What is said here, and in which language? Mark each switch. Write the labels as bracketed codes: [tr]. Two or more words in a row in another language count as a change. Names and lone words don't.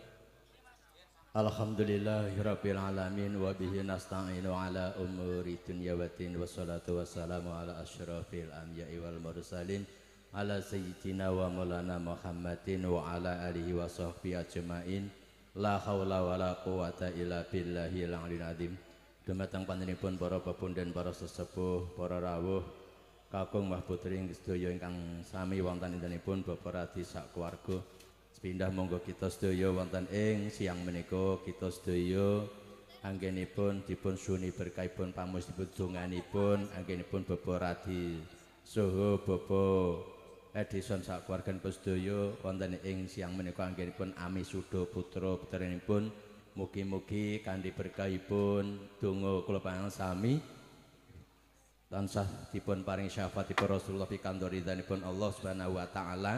[ar] الحمد لله رب العالمين وبه نستعين على أمور الدنيا والدين والصلاة والسلام على أشرف الأنبياء والمرسلين على سيدنا ومولانا محمد وعلى آله وصحبه أجمعين. لا حول ولا قوة إلا بالله العلي العظيم. [jv] Dumateng panjenenganipun para pepundhen, para sesepuh, para rawuh kakung mbah putri sedaya ingkang sami wonten indhanipun Bapak Radi sak keluarga. Sepindah monggo kita sedaya wonten ing siang menika kita sedaya anggenipun dipun suni berkahipun pamusipun donganipun anggenipun Bapak Radi saha Bapak Edison sak keluarganipun sedaya wonten ing siang menika anggenipun Ami Suda putra putranipun mugi-mugi kanthi berkahipun donga kula panjenengan sami tansah dipun paring syafaatipun Rasulullah pikantuk ridhanipun [ar] الله سبحانه وتعالى.